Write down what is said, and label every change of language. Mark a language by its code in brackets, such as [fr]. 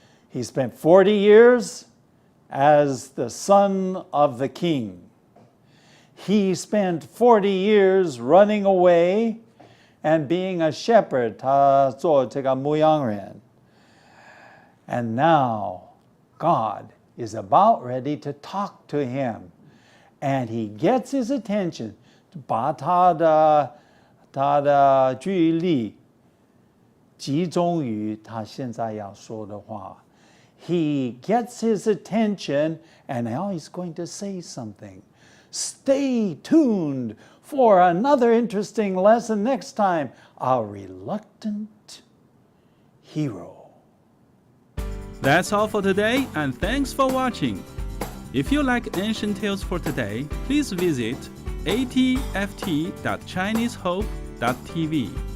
[en] He spent 40 years as the son of the king. He spent 40 years running away and being a shepherd, [zh] 他做这个牧羊人. [en] And now God is about ready to talk to him. And he gets his attention, [zh] 把他的注意力集中于他现在要说的话. [en] He gets his attention, and now he's going to say something. Stay tuned for another interesting lesson next time. A reluctant hero. That's all for today, and thanks for watching. If you like Ancient Tales for Today, please visit atft.chinesehope.tv.